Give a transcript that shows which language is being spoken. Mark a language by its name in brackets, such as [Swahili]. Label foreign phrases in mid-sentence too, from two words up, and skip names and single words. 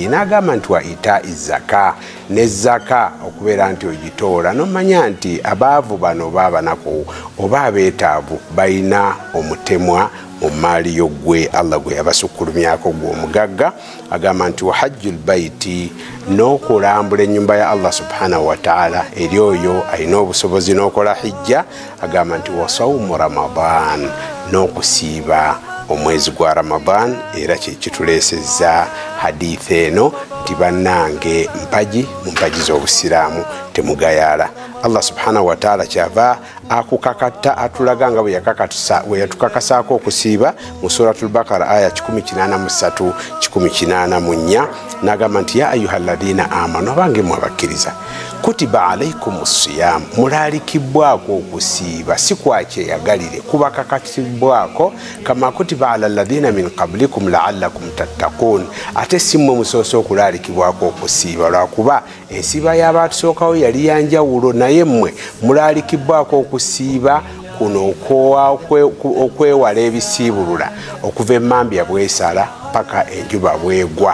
[Ganda] N'agamba nti [Arabic] وإيتاء الزكاة, [Ganda] ne zaka okubeera nti ogitoola, n'omanya nti abaavu bano baabanaku oba abeetaavu balina omutemwa mu maali yo gwe Allah gwe yabasukkulumyako gwe omugagga. Agamba nti [Arabic] وحج البيت, [Ganda] n'okulambula ennyumba ya [Arabic] الله سبحانه وتعالى [Ganda] eri oyo alina obusobozi n'okola hijja. Agamba nti [Arabic] وصوم رمضان, [Ganda] n'okusiiba omwezi gwa Ramadan. Era kituleesezza hadithi eno nti bannange mpaji mu mpaji z'obusiraamu temugayaala. [Arabic] الله سبحانه وتعالى [Ganda] kyava akukakatta atulaga nga bwe yatukakasaako okusiiba mu suratul Baqara aya 183 184. N'agamba nti [Arabic] يا أيها الذين آمنوا, [Ganda] abange mu abakkiriza, [Arabic] كتب عليكم الصيام, [Ganda] mulaalikibwako okusiiba, si kwakyeyagalire, kubakakatibwako, [Arabic] كما كتب على الذين من قبلكم لعلكم تتقون, [Ganda] ate si mmwe musoose okulaalikibwako okusiiba lwakuba ensiiba y'abaatusookawo yali yanjawulo, naye mmwe mulaalikibwako okusiiba kuno okwewala ebisiibulula okuva emmambya bwesala paka enjuba bwegwa.